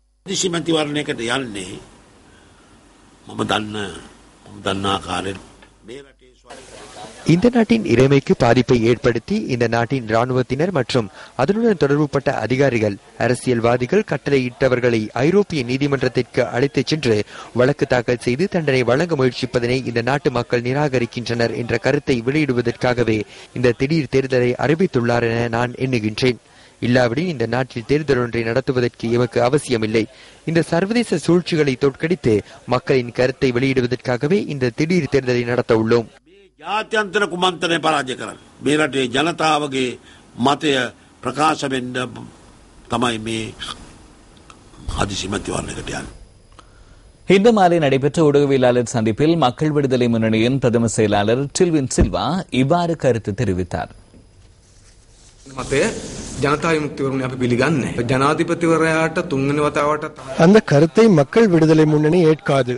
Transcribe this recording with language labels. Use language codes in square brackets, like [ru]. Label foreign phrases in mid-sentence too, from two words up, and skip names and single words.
[ta] இந்த நாட்டின் இறைமைக்கு பாதிப்பை ஏற்படுத்தி இந்த நாட்டின் இராணுவத்தினர் மற்றும் அதனுடன் தொடர்புபட்ட அதிகாரிகள், அரசியல்வாதிகள் கட்டளையிட்டவர்களை ஐரோப்பிய நீதிமன்றத்திற்கு அழைத்துச் சென்று வழக்கு தாக்கல் செய்து தண்டனை வழங்க முயற்சிப்பதனை இந்த நாட்டு மக்கள் நிராகரிக்கின்றனர் என்ற கருத்தை வெளியிடுவதற்காகவே இந்த திடீர் தேர்தலை அறிவித்துள்ளார் என நான் எண்ணுகின்றேன். இல்லாவிடில் இந்த நாட்டில் தேர்தல் ஒன்றை நடத்துவதற்கு எமக்கு அவசியமில்லை. இந்த சர்வதேச சூழ்ச்சிகளை தோற்கடித்து மக்களின் கருத்தை வெளியிடுவதற்காகவே இந்த திடீர் தேர்தலை நடத்த உள்ளோம். [si] ජාත්‍යන්තර කුමන්ත්‍රණය පරාජය කරන්න. මේ රටේ ජනතාවගේ මතය ප්‍රකාශ වෙන්න තමයි මේ හදිසි මැතිවරණයකට යන්නේ. [ta] இன்று மாலை நடைபெற்ற ஊடகவியலாளர் சந்திப்பில் மக்கள் விடுதலை முன்னணியின் பிரதம செயலாளர் டில்வின் சில்வா இவ்வாறு கருத்து தெரிவித்தார். அந்த கருத்தை மக்கள் விடுதலை முன்னணி ஏற்காது.